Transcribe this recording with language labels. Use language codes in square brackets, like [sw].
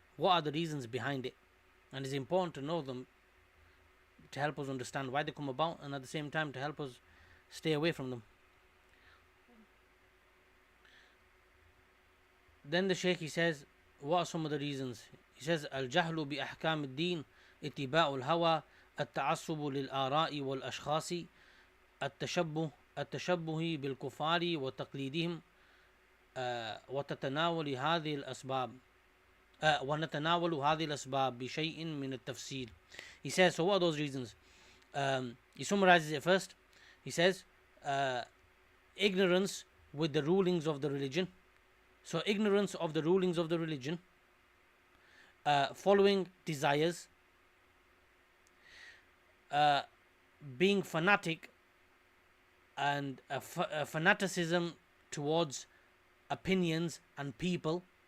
[en] What are the reasons behind it? And it's important to know them to help us understand why they come about, and at the same time to help us stay away from them. Then the Shaykh, he says, what are some of the reasons? He says, [ar] الجهل بأحكام الدين اتباع الهوى التعصب للآراء والأشخاص التشبه بالكفار وتقليدهم ونتناول هذه الأسباب بشيء من التفصيل. [en] He says, so what are those reasons? He summarizes it first. He says, ignorance with the rulings of the religion. So ignorance of the rulings of the religion, following desires, being fanatic, and a fanaticism towards opinions and people,